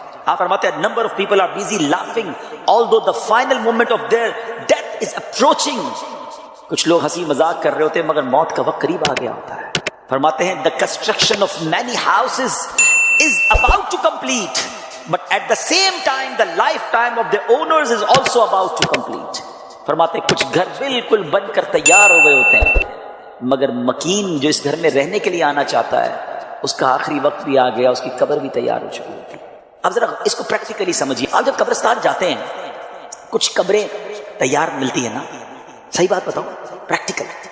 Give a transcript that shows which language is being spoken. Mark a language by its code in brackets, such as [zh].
[ur] آپ فرماتے ہیں [en] number of people are busy laughing although the final moment of their death is approaching. [ur] کچھ لوگ ہنسی مذاق کر رہے ہوتے ہیں مگر موت کا وقت قریب آ گیا ہوتا ہے. فرماتے ہیں [en] the construction of many houses is about to complete, but at the same time the lifetime of the owners is also about to complete. [ur] فرماتے ہیں کچھ گھر بالکل بن کر تیار ہو گئے ہوتے ہیں مگر مکین جو اس گھر میں رہنے کے لیے آنا چاہتا ہے اس کا آخری وقت بھی آ گیا، اس کی قبر بھی تیار ہو چکی ہوتی ہے. اب ذرا اس کو پریکٹیکلی سمجھیے. آپ جب قبرستان جاتے ہیں کچھ قبریں تیار ملتی ہیں نا، صحیح بات بتاؤ پریکٹیکل.